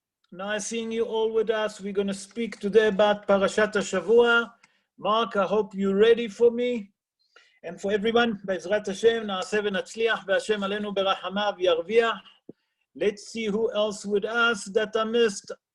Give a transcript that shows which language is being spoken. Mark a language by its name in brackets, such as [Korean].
[English] Nice seeing you all with us. We're going to speak today about Parashat HaShavua. Mark, I hope you're ready for me. And for everyone, [Hebrew] בעזרת השם, נעשה ונצליח, והשם עלינו ברחמיו ירוויח. [English] Let's see who else with us that I missed.